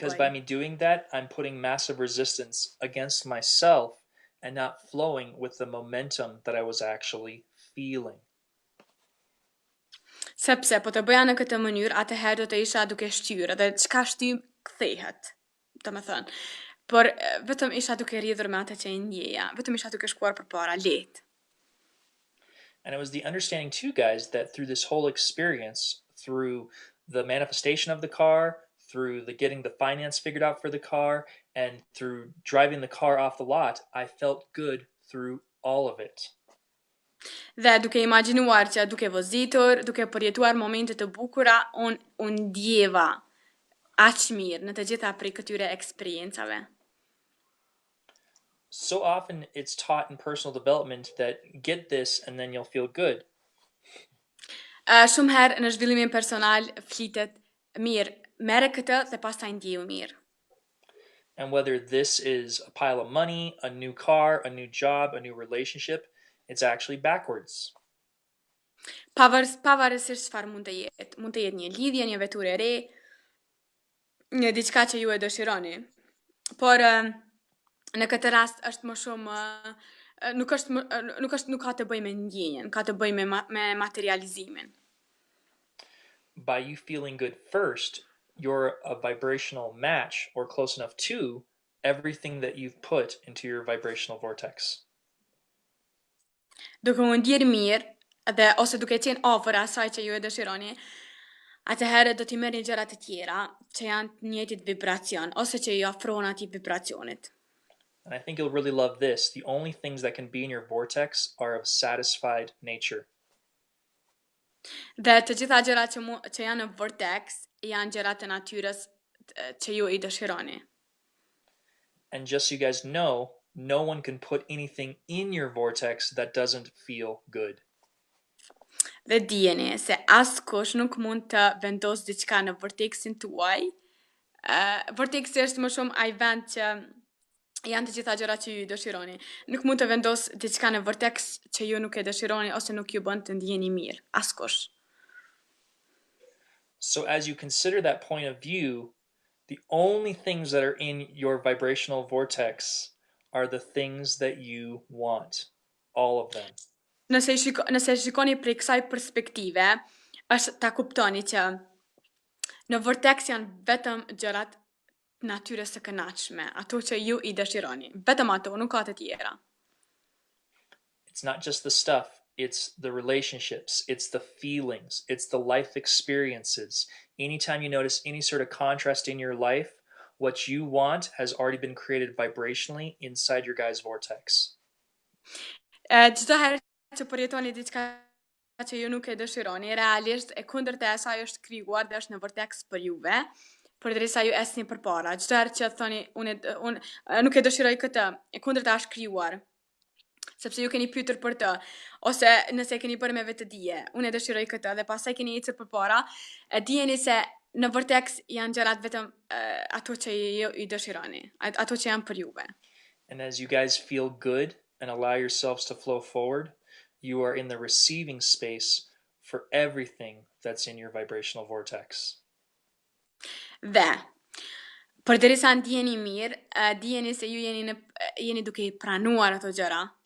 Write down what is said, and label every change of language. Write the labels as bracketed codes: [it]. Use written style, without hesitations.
[en] Because by me doing that, I'm putting massive resistance against myself and not flowing with the momentum that I was actually feeling. [sq] Sepse po të bëja në këtë mënyrë, atëherë do të isha duke shtyr dhe çka shtym kthehet, domethënë. Por vetëm isha duke rridhur me atë që e ndjeja, vetëm isha duke shkuar përpara lehtë. [en] And it was the understanding too, guys, that through this whole experience, through the manifestation of the car, through the getting the finance figured out for the car, and through driving the car off the lot, I felt good through all of it. [sq] Dhe duke imagjinuar që duke vozitur, duke përjetuar momente të bukura, unë ndjeva aq mirë në të gjitha prej këtyre eksperiencave. [en] So often it's taught in personal development that get this and then you'll feel good. [sq] Shumë herë në zhvillimin personal flitet mirë, merre këtë dhe pastaj ndjehu mirë. [en] And whether this is a pile of money, a new car, a new job, a new relationship, it's actually backwards. [sq] Pavarësisht çfarë mund të jetë. Mund të jetë një lidhje, një vetur e re, një diçka që ju e dëshironi. Por në këtë rast është më shumë nuk ka të bëjë me ndjenjen, ka të bëjë me materializimin. [en] By you feeling good first, you're a vibrational match or close enough to everything that you've put into your vibrational vortex. [sq] Duke u ndjerë mirë dhe ose duke qenë afër asaj që ju e dëshironi, atëherë do t'i merrni gjërat e tjera që janë të njëjtit vibracion ose që ju afrohen atij vibracionit. [en] And I think you'll really love this. The only things that can be in your vortex are of satisfied nature. [sq] Dhe të gjitha gjërat që janë në vortex janë gjërat të natyrës që ju I dëshironi. [en] And just so you guys know, no one can put anything in your vortex that doesn't feel good. [sq] Dhe dijeni se askush nuk mund të vendosë diçka në vortexin tuaj. Vortexi është më shumë ai vend që janë të gjitha gjërat që ju I dëshironi. Nuk mund të vendosë diçka në vortex që ju nuk e dëshironi ose nuk ju bën të ndjeni mirë. Askush. [en] So as you consider that point of view, the only things that are in your vibrational vortex are the things that you want. All of them. [sq] Nëse shikoni prej kësaj perspektive, është ta kuptoni që në vortex janë vetëm gjërat natyrës së kënaqshme, ato që ju I dëshironi. Vetëm ato, nuk ka të tjera. [en] It's not just the stuff, it's the relationships, it's the feelings, it's the life experiences. Anytime you notice any sort of contrast in your life, what you want has already been created vibrationally inside your guy's vortex. [sq] Çdo herë që përjetoni diçka që ju nuk e dëshironi, realisht e kundërta e asaj është krijuar dhe është në vortex për juve, përderisa ju esni përpara. Çdo herë që thoni unë nuk e dëshiroj këtë, e kundërta është krijuar. Sepse ju keni pyetur për të, ose nëse keni bërë me vetëdije, unë e dëshiroj këtë dhe pastaj keni ecur përpara, e dijeni se në vortex janë gjërat vetëm ato që ju I dëshironi, ato që janë për juve. [en] And as you guys feel good and allow yourselves to flow forward, you are in the receiving space for everything that's in your vibrational vortex. [sq] Dhe, përderisa ndjeni mirë, dijeni se ju jeni duke I pranuar ato gjëra,